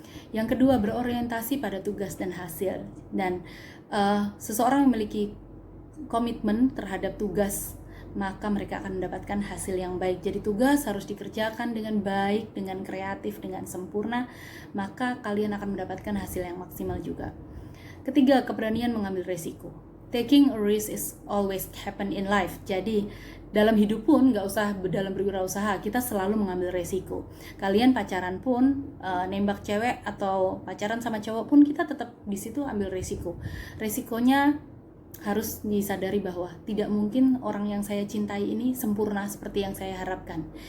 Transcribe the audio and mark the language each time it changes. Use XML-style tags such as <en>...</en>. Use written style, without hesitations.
<id>Yang kedua, berorientasi pada tugas dan hasil. Dan seseorang memiliki komitmen terhadap tugas, maka mereka akan mendapatkan hasil yang baik. Jadi tugas harus dikerjakan dengan baik, dengan kreatif, dengan sempurna, maka kalian akan mendapatkan hasil yang maksimal juga. Ketiga, keberanian mengambil resiko.</id> <en>Taking a risk is always happen in life.</en> <id>Jadi dalam hidup pun, nggak usah dalam berwirausaha, kita selalu mengambil resiko. Kalian pacaran pun, nembak cewek atau pacaran sama cowok pun, kita tetap di situ ambil resiko. Resikonya harus disadari bahwa tidak mungkin orang yang saya cintai ini sempurna seperti yang saya harapkan.</id>